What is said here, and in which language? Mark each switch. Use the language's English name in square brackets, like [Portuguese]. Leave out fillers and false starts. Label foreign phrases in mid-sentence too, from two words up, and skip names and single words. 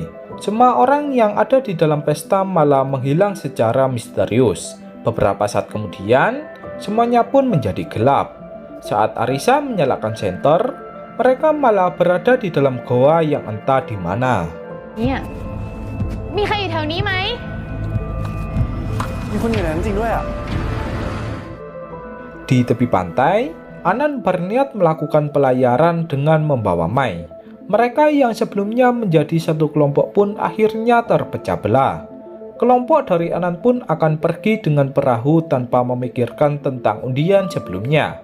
[Indonesian] Semua orang yang ada di dalam pesta malah menghilang secara misterius. Beberapa saat kemudian, semuanya pun menjadi gelap. Saat Arisa menyalakan senter, mereka malah berada di dalam goa yang entah di mana. Iya. [Thai] มีใครอยู่แถวนี้ไหม มีคนอยู่ในนั้นจริงด้วยอ่ะ [Indonesian] Di tepi pantai, Anan berniat melakukan pelayaran dengan membawa Mei. Mereka yang sebelumnya menjadi satu kelompok pun akhirnya terpecah belah. Kelompok dari Anan pun akan pergi dengan perahu tanpa memikirkan tentang undian sebelumnya.